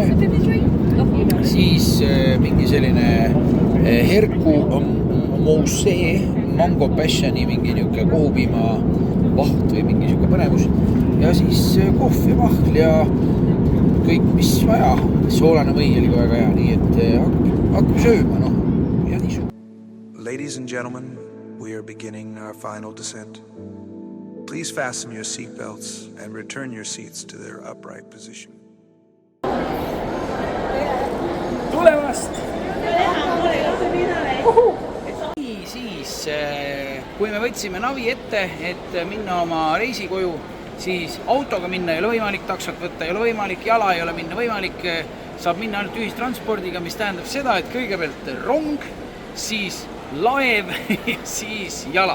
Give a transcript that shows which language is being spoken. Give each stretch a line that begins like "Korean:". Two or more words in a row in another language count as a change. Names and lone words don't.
Estonian: Siis mingi selline herku Mousse, mango passioni, mingi niuke kohupiima vaht või mingi siuke põnevus. Ja siis kohv ja vahl ja kõik, mis vaja. Soolane või oli ka väga hea, nii et hakkame sööma, noh. Ja nii
English: Ladies and gentlemen, we are beginning our final descent. Please Please fasten your seatbelts and return your seats to their upright position.
Estonian: Tulemast! Nii, siis kui me võtsime navi ette, et minna oma reisikoju, siis autoga minna ei ole võimalik, taksot võtta ei ole võimalik, jala ei ole minna võimalik, saab minna ainult ühistranspordiga, mis tähendab seda, et kõigepealt rong, siis laev ja siis jala.